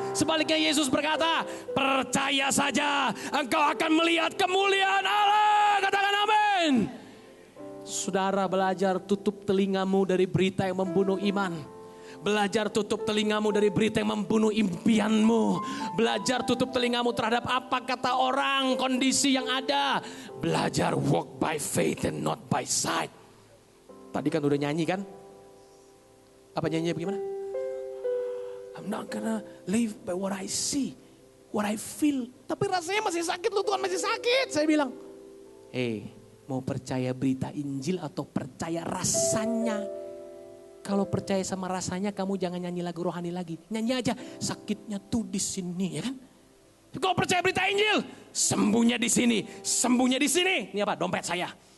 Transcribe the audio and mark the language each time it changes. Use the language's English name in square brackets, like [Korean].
[Indonesian] Sebaliknya Yesus berkata, percaya saja engkau akan melihat kemuliaan Allah. Katakan amin. Saudara belajar tutup telingamu dari berita yang membunuh iman. Belajar tutup telingamu dari berita yang membunuh impianmu. Belajar tutup telingamu terhadap apa kata orang, kondisi yang ada. Belajar [English] walk by faith and not by sight. [Indonesian] Tadi kan udah nyanyi kan? Apa nyanyinya bagaimana? [English] I'm not gonna live by what I see, what I feel. [Indonesian] Tapi rasanya masih sakit loh, Tuhan masih sakit. Saya bilang, mau percaya berita Injil atau percaya rasanya? Kalau percaya sama rasanya kamu jangan nyanyi lagu rohani lagi. Nyanyi aja, sakitnya tuh di sini ya kan. Kalau percaya berita Injil, sembuhnya di sini, sembuhnya di sini. Ini apa? Dompet saya.